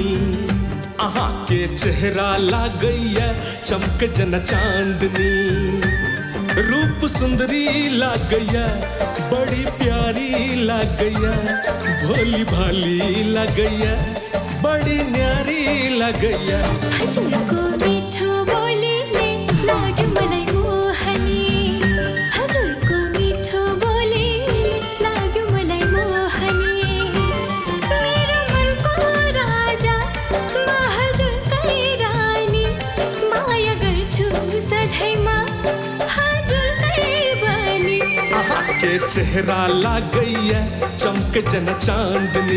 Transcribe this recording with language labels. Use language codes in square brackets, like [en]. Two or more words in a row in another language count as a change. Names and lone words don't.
[mai] आहा के चेहरा ला गई है चमक जना चांदनी। रूप सुंदरी ला गई है बड़ी प्यारी ला गई है। भोली भाली ला गई है बड़ी न्यारी ला गई है। [ne] हजुरको मिठो बोलीले लाग्यो मलाई मोहनी। हजुरको मिठो बोलीले लाग्यो मलाई मोहनी। मेरो मनको राजा म हजुरकै रानी। माया गर्छु सधैँमा हजुरकै बनी। [mai] आहा के चेहरा ला गई है चमक जना चांदनी।